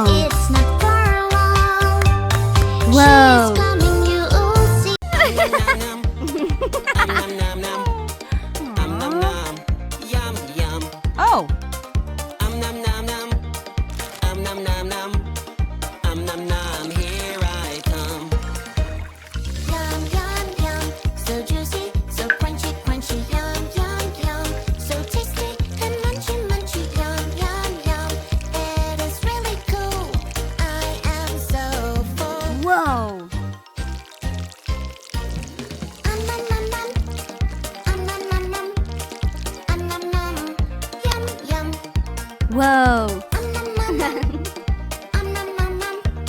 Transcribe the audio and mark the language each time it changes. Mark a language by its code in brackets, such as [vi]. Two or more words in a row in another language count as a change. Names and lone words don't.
[en] it's not far along. Whoa! She's coming, you'll see. Nom nom. Nom nom nom. Nom nom. Yum yum. Oh! Nom nom nom. Nom nom nom. Nom nom. Here I come. Yum, yum, yum. So juicy, so crunchy, crunchy. Yum, yum, yum. So tasty and munchy, munchy. Yum, yum, yum. It is really cool. I am so full. Whoa! Nom, nom, nom. Nom, nom, nom. Nom, nom. Yum, yum. Whoa! Nom, nom, nom. Nom, nom, nom.